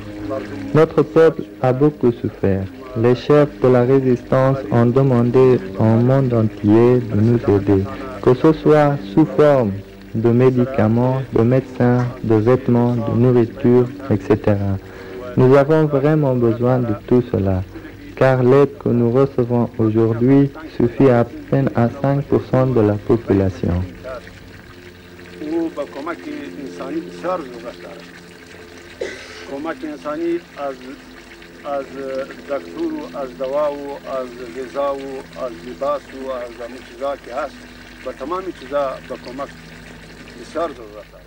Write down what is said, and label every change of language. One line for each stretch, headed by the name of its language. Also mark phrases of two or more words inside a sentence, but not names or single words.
French: Notre peuple a beaucoup souffert. Les chefs de la résistance ont demandé au monde entier de nous aider, que ce soit sous forme de médicaments, de médecins, de vêtements, de nourriture, etc. Nous avons vraiment besoin de tout cela, car l'aide que nous recevons aujourd'hui suffit à peine à 5% de la population.
Persian: از دکتور و از دوا و از غذا و از لباس و از همون چیزا که هست با تمام چیزا با کمک بسیار ضرورت است.